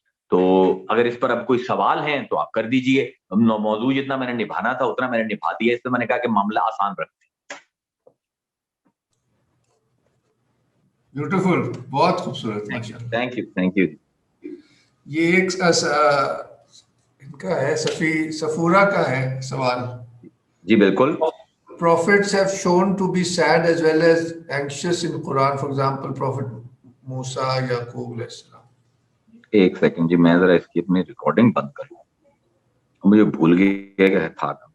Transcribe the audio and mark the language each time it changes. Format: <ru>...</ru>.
<ur>تو اگر اس پر اب کوئی سوال ہیں تو آپ کر دیجئے. موضوع جتنا میں نے نبھانا تھا اتنا میں نے نبھا دیا, اس سے میں نے کہا کہ معاملہ آسان رکھتے. بیوٹیفل, بہت خوبصورت, ماشاءاللہ.</ur> <en>Thank you thank you.</en> <ur>یہ ایک ان کا ہے سفورہ کا ہے سوال. جی بالکل.</ur> <en>Prophets have shown to be sad as well as anxious in Quran. For example, Prophet Musa, Yaqub علیہ السلام.</en> <ur>ایک سیکنڈ جی, میں ذرا اس کی اپنی ریکارڈنگ بند کروں, مجھے بھول گیا کہ تھا.</ur>